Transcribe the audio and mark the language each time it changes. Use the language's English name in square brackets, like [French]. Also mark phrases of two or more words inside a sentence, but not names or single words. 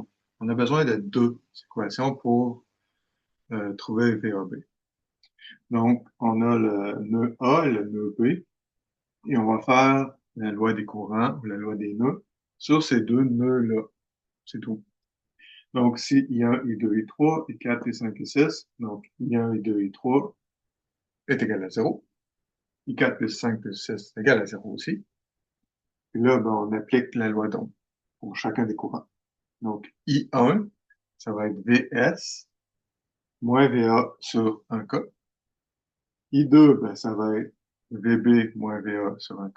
[French] On a besoin de deux équations pour trouver VAB. Donc, on a le nœud A et le nœud B. Et on va faire la loi des courants ou la loi des nœuds sur ces deux nœuds-là. C'est tout. Donc, si I1, I2, I3, I4, I5, I6, donc I1, I2, I3 est égal à 0. I4 plus 5 plus 6 est égal à 0 aussi. Et là, ben, on applique la loi d'Ohm pour chacun des courants. Donc, I1, ça va être VS moins VA sur 1K. I2, ben, ça va être VB moins VA sur 1K.